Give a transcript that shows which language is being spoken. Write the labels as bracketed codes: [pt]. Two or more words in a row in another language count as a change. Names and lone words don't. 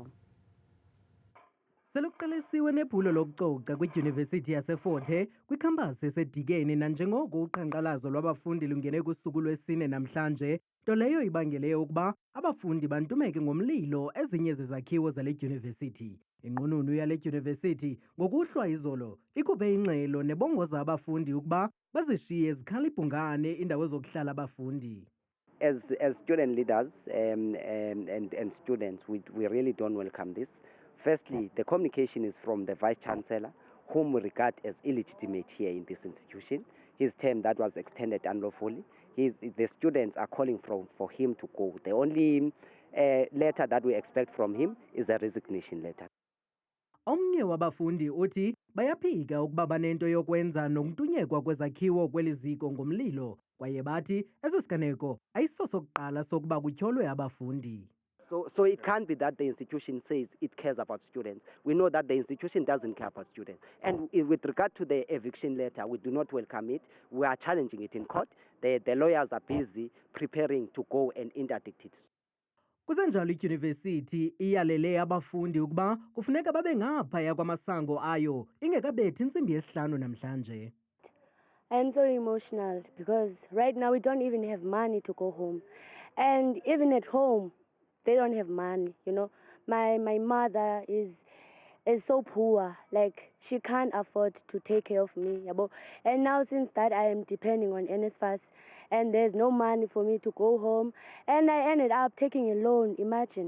[xh] Seluqalisiwe nephulo lokucoca kwidyunivesithi yaseFort Hare kwikhampasi esedikeni nanjengoko uqhankqalazo lwabafundi lungene kusuku lwesine namhlanje nto leyo ibangele ukuba abafundi bantumeke ngomlilo ezinye zezakhiwo zale dyunivesithi. Inqununu yale dyunivesithi ngokuhlwa izolo ikhuphe ingxelo nebongoza abafundi ukuba bazishiye zikhalibhungane indawo zokuhlala abafundi. [en] As student leaders and students, we really don't welcome this. Firstly, the communication is from the Vice-Chancellor, whom we regard as illegitimate here in this institution. His term that was extended unlawfully. The students are calling for him to go. The only letter that we expect from him is a resignation letter. [xh] Omnye wabafundi uthi bayaphika ukuba banento yokwenza nokuntunyekwa kwezakhiwo kweli ziko ngomlilo, kwaye bathi esi siganeko ayisosokuqala sokuba kutyholwe abafundi. [en] So it can't be that the institution says it cares about students. We know that the institution doesn't care about students. And with regard to the eviction letter, we do not welcome it. We are challenging it in court. The lawyers are busy preparing to go and interdict it. [xh] Kusenjalo idyunivesithi iyalele abafundi ukuba kufuneka babe ngaphaya kwamasango ayo ingekabethi intsimbi yesihlanu namhlanje. [en] I'm so emotional because right now we don't even have money to go home. And even at home, they don't have money, you know. My mother is so poor, like she can't afford to take care of me. And now since that I am depending on NSFAS and there's no money for me to go home, and I ended up taking a loan, imagine.